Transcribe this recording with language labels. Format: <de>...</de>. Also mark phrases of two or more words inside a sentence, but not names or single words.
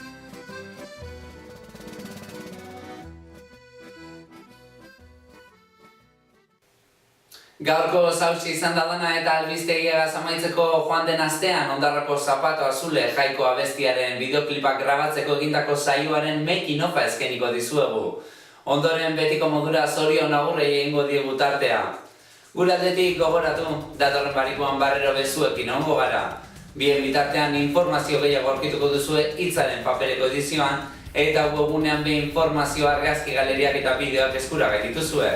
<eu>Gaurko zauzi izan da dana eta albistegiagaz amaitzeko joan den astean Ondarroko Zapato Azule Jaiko abestiaren bideoklipak grabatzeko egindako saioaren</eu> <en>making of-</en> <eu>a eskainiko dizuegu. Ondoren betiko modura zorion agurrei egingo diegu tartea. Gure aldetik gogoratu, datorren barikuan barrero bezuekin ongo gara. Bien bitartean informazio gehiago aurkituko duzue Hitzaren papereko edizioan eta webgunean be informazio argazki galeriak eta bideoak eskura gaitituzue.</eu>